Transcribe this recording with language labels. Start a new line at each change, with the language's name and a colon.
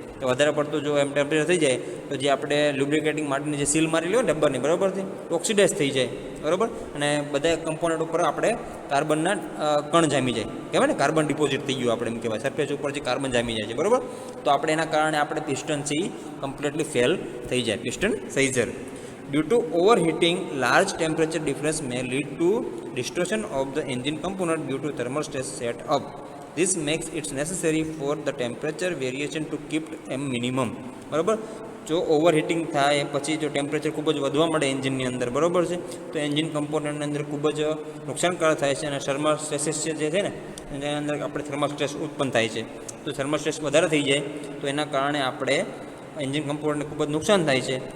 Gujarati: તો વધારે પડતું જો એમ ટેમ્પરેચર થઈ જાય તો જે આપણે લ્યુબ્રિકેટિંગ માટેની જે સીલ મારેલી હોય ડબ્બાની, બરાબર છે, ઓક્સિડાઇઝ થઈ જાય. બરાબર. અને બધા કમ્પોનન્ટ ઉપર આપણે કાર્બનના કણ જામી જાય, કહેવાય ને કાર્બન ડિપોઝિટ થઈ ગયું આપણે એમ કહેવાય, સરફેસ ઉપર જે કાર્બન જામી જાય છે. બરાબર. તો આપણે એના કારણે આપણે પિસ્ટન છે એ કમ્પ્લીટલી ફેલ થઈ જાય, piston સાઇઝર.
English: Due to overheating, large temperature difference may lead to distortion of the engine component due to thermal stress set up. This makes it necessary for the temperature variation to keep a minimum.
Gujarati: બરાબર. જો ઓવરહીટિંગ થાય પછી જો temperature ખૂબ જ વધવા મળે એન્જિનની અંદર, બરાબર છે, તો એન્જિન કમ્પોનન્ટની અંદર ખૂબ જ નુકસાનકારક થાય છે અને થર્મલ સ્ટ્રેસીસ જે છે ને એની અંદર આપણે થર્મલ સ્ટ્રેસ ઉત્પન્ન થાય છે. તો થર્મલ સ્ટ્રેસ વધારે થઈ જાય તો એના કારણે આપણે એન્જિન કમ્પોનન્ટને ખૂબ જ નુકસાન થાય છે.